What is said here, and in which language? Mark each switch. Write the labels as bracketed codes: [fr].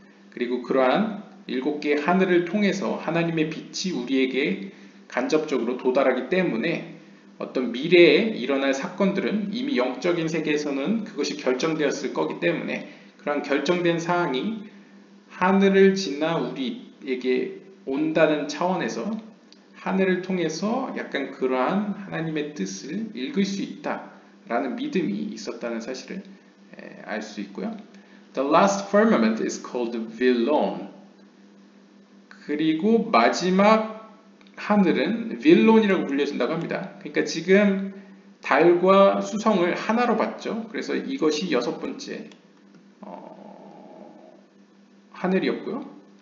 [ko] 그리고 그러한 7개의 하늘을 통해서 하나님의 빛이 우리에게 간접적으로 도달하기 때문에 어떤 미래에 일어날 사건들은 이미 영적인 세계에서는 그것이 결정되었을 거기 때문에 그러한 결정된 사항이 하늘을 지나 우리에게 온다는 차원에서 하늘을 통해서 약간 그러한 하나님의 뜻을 읽을 수 있다라는 믿음이 있었다는 사실을 알 수 있고요. [en] The last firmament is called Villon. [ko] 그리고 마지막 하늘은 윌론이라고 불려진다고 합니다. 그러니까 지금 달과 수성을 하나로 봤죠. 그래서 이것이 6번째 하늘이었고요.